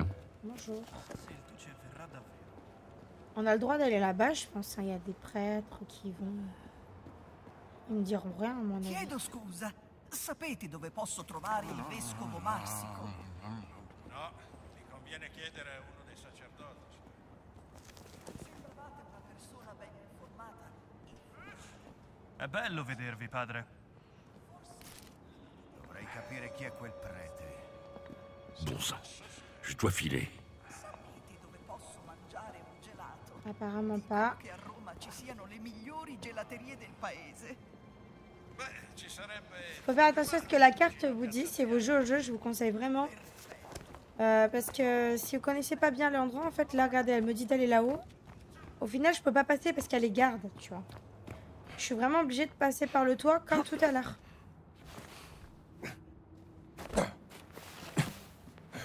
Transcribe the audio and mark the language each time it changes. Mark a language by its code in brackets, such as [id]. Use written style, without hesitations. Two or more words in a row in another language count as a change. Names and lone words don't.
[fr] Bonjour. On a le droit d'aller là-bas, je pense. Il y a des prêtres qui vont... Ils me diront rien, à mon avis. [it] Chiedo scusa. Sapete dove posso trovare il vescovo Marsico? No, ti conviene chiedere a uno dei sacerdoti. Sembravate una persona ben informata. È bello vedervi, padre. Dovrei capire chi è quel prete. [fr] Bon sang, je dois filer. [it] Sapete dove posso mangiare un gelato? [fr] Apparemment pas. [it] Che a Roma ci siano le migliori gelaterie del paese. Beh, ci sarebbe... [fr] Faut faire attention à ce que la carte vous dit. Si vous jouez au jeu, je vous conseille vraiment. Parce que si vous connaissez pas bien l'endroit, en fait, là, regardez, elle me dit d'aller là-haut. Au final, je peux pas passer parce qu'elle est garde, tu vois. Je suis vraiment obligée de passer par le toit comme tout à l'heure.